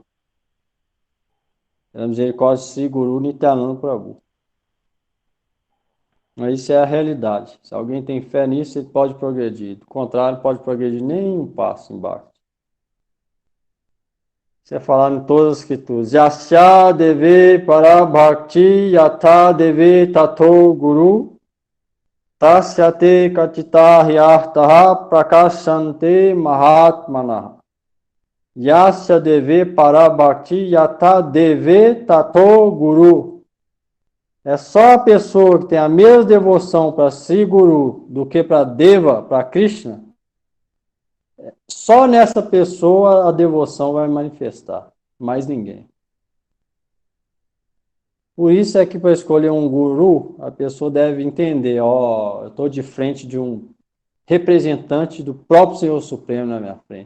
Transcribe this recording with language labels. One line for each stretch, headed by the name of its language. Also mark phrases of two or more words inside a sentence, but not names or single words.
Portuguese: Pela misericórdia de Sri Guru Nityananda Prabhu. Mas isso é a realidade. Se alguém tem fé nisso, ele pode progredir. Do contrário, não pode progredir nem um passo embaixo. Isso é falado em todas as escrituras.
Sanskrit: Yasya deve parabhakti yatha deve tato guru tasyate katita hyartaha prakashante mahatmana. Yasya deve parabhakti yatha deve tato guru.
Portuguese: É só a pessoa que tem a mesma devoção para Sri Guru do que para Deva, para Krishna, só nessa pessoa a devoção vai manifestar, mais ninguém. Por isso é que para escolher um guru, a pessoa deve entender, eu estou de frente de um representante do próprio Senhor Supremo na minha frente.